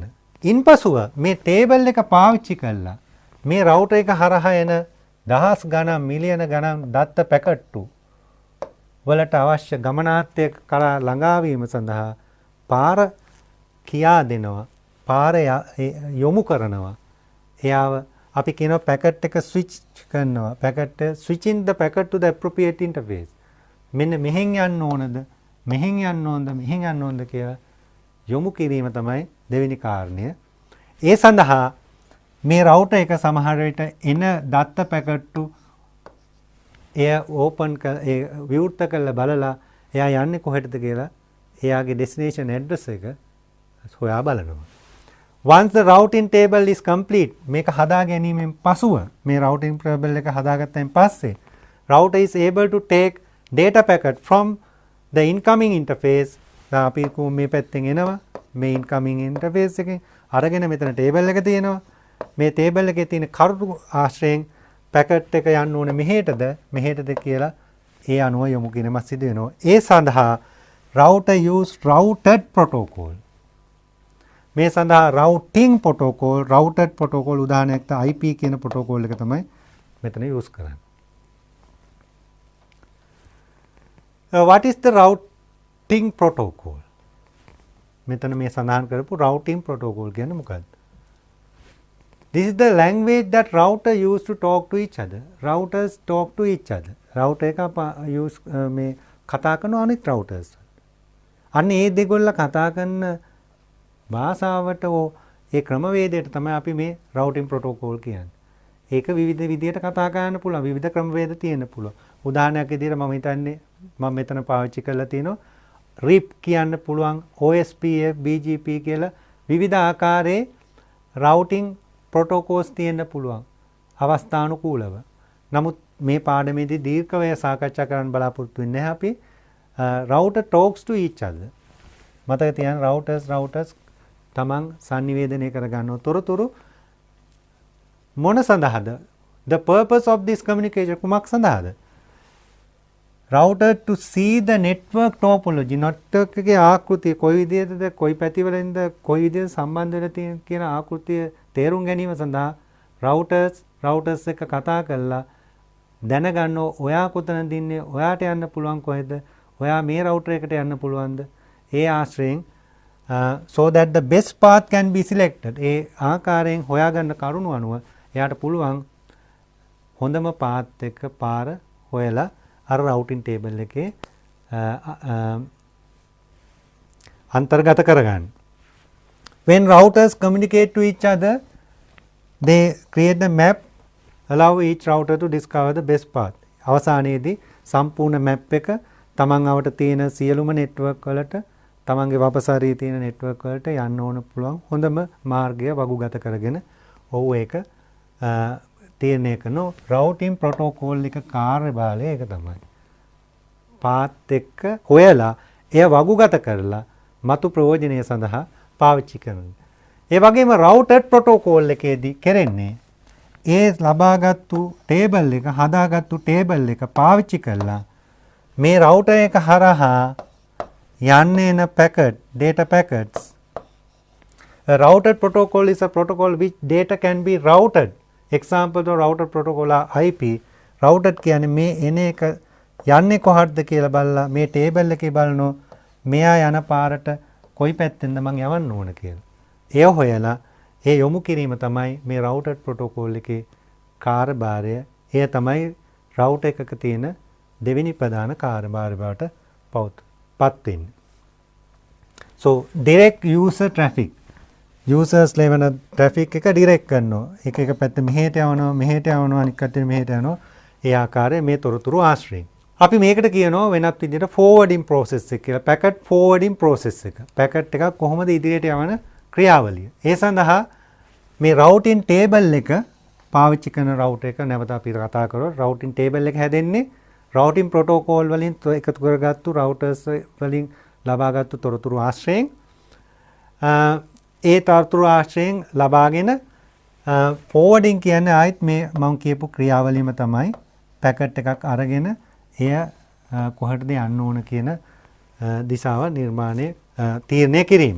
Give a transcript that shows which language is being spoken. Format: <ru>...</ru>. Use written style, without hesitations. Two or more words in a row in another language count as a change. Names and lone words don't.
<si>ඉන්පසුව මේ table එක පාවිච්චි කරලා මේ router එක හරහා එන දහස් ගණන් මිලියන ගණන් දත්ත පැකට්ටු වලට අවශ්‍ය ගමනාර්ථය කරා ළඟා වීම සඳහා පාර කියා දෙනවා. පාර යොමු කරනවා. එයාව අපි කියනවා පැකට් එක ස්විච් කරනවා.</si> <en>පැකට් switching the packet to the appropriate interface.</en> <si>මෙන්න මෙහෙන් යන්න ඕනද? මෙහෙන් යන්න ඕනද? මෙහෙන් යන්න ඕනද කියලා යොමු කිරීම තමයි දෙවෙනි කාරණය. ඒ සඳහා මේ router එක සමහර විට එන දත්ත පැකට්ටු එය ඕපන් විවෘත කරලා බලලා එයා යන්නේ කොහෙටද කියලා එයාගේ</si> <en>destination address</en> <si>එක හොයා බලනවා.</si> <en>Once the routing table is complete</en> <si>මේක හදා ගැනීමෙන් පසුව මේ routing table එක හදාගත්තයින් පස්සේ</si> <en>router is able to take data packet from the incoming interface.</en> <si>දැන් අපි මේ පැත්තෙන් එනවා මේ</si> <en>incoming interface</en> <si>එකෙන් අරගෙන මෙතන ටේබල් එක තියෙනවා. මේ ටේබල් එකේ තියෙන කරුණු ආශ්‍රයෙන් පැකට් එක යන්න ඕනේ මෙහෙටද කියලා ඒ අනුව යොමු කිරීමක් සිදු වෙනවා. ඒ සඳහා</si> <en>router use routed protocol.</en> <si>මේ සඳහා</si> <en>routing protocol, routed protocol</en> <si>උදාහරණයක් තමයි IP කියන protocol එක තමයි මෙතන use කරන්නේ.</si> <en>What is the routing protocol?</en> <si>මෙතන මේ සඳහන් කරපු</si> <en>routing protocol</en> <si>කියන්නේ මොකක්ද?</si> <en>This is the language that router use to talk to each other. Routers talk to each other.</en> <si>Router එක use මේ කතා කරන අනිත් routers. අන්න ඒ දෙගොල්ල කතා කරන භාෂාවට ඒ ක්‍රමවේදයට තමයි අපි මේ</si> <en>routing protocol</en> <si>කියන්නේ. ඒක විවිධ විදියට කතා කරන්න පුළුවන්. විවිධ ක්‍රමවේද තියෙන්න පුළුවන්. උදාහරණයක් විදියට මම හිතන්නේ මම මෙතන පාවිච්චි කරලා තියෙනවා RIP කියන්න පුළුවන් OSPF BGP කියලා විවිධ ආකාරයේ</si> <en>routing protocols</en> <si>තියෙන්න පුළුවන් අවස්ථානුකූලව. නමුත් මේ පාඩමේදී දීර්ඝව සාකච්ඡා කරන්න බලාපොරොත්තු වෙන්නේ නැහැ අපි.</si> <en>router talks to each other.</en> <si>මතක තියාගන්න routers තමන් sannivedanaya කරගන්න තොරතුරු මොන සඳහාද?</si> <en>The purpose of this communication</en> <si>කුමක් සඳහාද?</si> <en>router to see the network topology, network</en> <si>එකේ ආකෘතිය කොයි විදිහටද, කොයි පැතිවලින්ද, කොයි විදිහට සම්බන්ධ වෙලා තියෙන කියන ආකෘතිය තේරුම් ගැනීම සඳහා routers එක කතා කරලා දැනගන්න ඔයා කොතනද ඉන්නේ, ඔයාට යන්න පුළුවන් කොහෙද, ඔයා මේ router එකට යන්න පුළුවන්ද, ඒ ආශ්‍රයෙන්</si> <en>so that the best path can be selected.</en> <si>ඒ ආකාරයෙන් හොයාගන්න කරුණු අනුව එයාට පුළුවන් හොඳම පාත් එක පාර හොයලා අර routing table එකේ අන්තර්ගත කරගන්න.</si> <en>When routers communicate to each other, they create the map, allow each router to discover the best path.</en> <si>අවසානයේදී සම්පූර්ණ map එක තමන් අවට තියෙන සියලුම network වලට, තමන්ගේ වපසාරයේ තියෙන network වලට යන්න ඕන පුළුවන් හොඳම මාර්ගය වගුගත කරගෙන ඔව් ඒක තීරණය කරන</si> <en>routing protocol</en> <si>එක කාර්යභාරය ඒක තමයි. පාත් එක්ක හොයලා එය වගුගත කරලා මතු ප්‍රයෝජනය සඳහා පාවිච්චි කරනවා. ඒ වගේම</si> <en>routed protocol</en> <si>එකේදී කරන්නේ ඒ ලබාගත්තු table එක හදාගත්තු table එක පාවිච්චි කරලා මේ router එක හරහා යන්නේ එන packet,</si> <en>data packets. A routed protocol is a protocol which data can be routed. Example of routed protocol are IP.</en> <si>Routed කියන්නේ මේ එන එක යන්නේ කොහටද කියලා බලලා මේ table එකේ බලනවා මෙයා යන පාරට කොයි පැත්තෙන්ද මං යවන්න ඕන කියලා. එය හොයලා ඒ යොමු කිරීම තමයි මේ</si> <en>routed protocol</en> <si>එකේ කාර්යභාරය. එය තමයි router එකක තියෙන දෙවෙනි ප්‍රධාන කාර්යභාරය බවට පත් වෙන්නේ.</si> <en>So direct user traffic.</en> <si>users ලෙවන traffic එක direct කරනවා. එක පැත්ත මෙහෙට යවනවා අනිත් පැත්තට මෙහෙට යනවා. ඒ ආකාරයේ මේ තොරතුරු ආශ්‍රයෙන්. අපි මේකට කියනවා වෙනත් විදිහට</si> <en>forwarding process</en> <si>එක කියලා.</si> <en>packet forwarding process</en> <si>එක. packet එකක් කොහොමද ඉදිරියට යවන ක්‍රියාවලිය. ඒ සඳහා මේ</si> <en>routing table</en> <si>එක පාවිච්චි කරන router එක නැවත අපි කතා කරොත්</si> <en>routing table</en> <si>එක හැදෙන්නේ</si> <en>routing protocol</en> <si>වලින් එකතු කරගත්තු routers වලින් ලබාගත්තු තොරතුරු ආශ්‍රයෙන් ඒ තොරතුරු ආශ්‍රයෙන් ලබාගෙන forwarding කියන්නේ ආයිත් මේ මම කියපු ක්‍රියාවලියම තමයි packet එකක් අරගෙන එය කොහටද යන්න ඕන කියන දිශාව තීරණය කිරීම.</si>